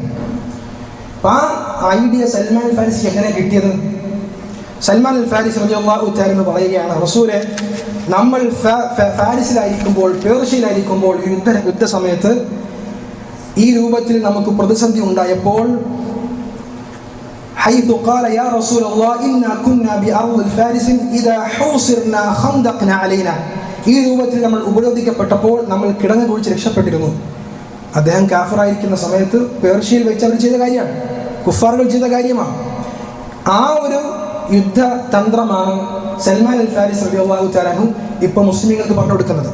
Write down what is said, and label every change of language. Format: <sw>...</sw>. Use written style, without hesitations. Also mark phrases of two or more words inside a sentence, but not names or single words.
<ml>അപ്പം ആ ഐഡിയ സൽമാൻ അൽ ഫാരിസ് എങ്ങനെ കിട്ടിയത്? സൽമാൻ അൽ ഫാരിസ്</ml> <ar>رضي الله تعالى</ar> <ml>എന്ന് പറയുകയാണ്, റസൂലെ, നമ്മൾ ഫാരിസിലായിരിക്കുമ്പോൾ, പേർഷ്യയിലായിരിക്കുമ്പോൾ യുദ്ധ സമയത്ത് ഈ രൂപത്തിൽ നമുക്ക് പ്രതിസന്ധി ഉണ്ടായപ്പോൾ,</ml> <ar>حيث قال يا رسول الله إنا كنا بأرض الفارس إذا حوصرنا خندقنا علينا,</ar> <ml>ഈ രൂപത്തിൽ നമ്മൾ ഉപരോധിക്കപ്പെട്ടപ്പോൾ നമ്മൾ കിടങ്ങ് കുഴിച്ച് രക്ഷപ്പെട്ടിരുന്നു. അദ്ദേഹം കാഫിറായിരിക്കുന്ന സമയത്ത് പേർഷ്യയിൽ വെച്ച് അവർ ചെയ്ത കാര്യമാണ്, കുഫാറുകൾ ചെയ്ത കാര്യമാണ്. ആ ഒരു യുദ്ധതന്ത്രമാണ് സൽമാൻ അൽ ഫാരിസ്</ml> <ar>رضي الله تعالى عنه</ar> <ml>ഇപ്പോൾ മുസ്ലിമീങ്ങൾക്ക് പറഞ്ഞു കൊടുക്കുന്നത്.</ml>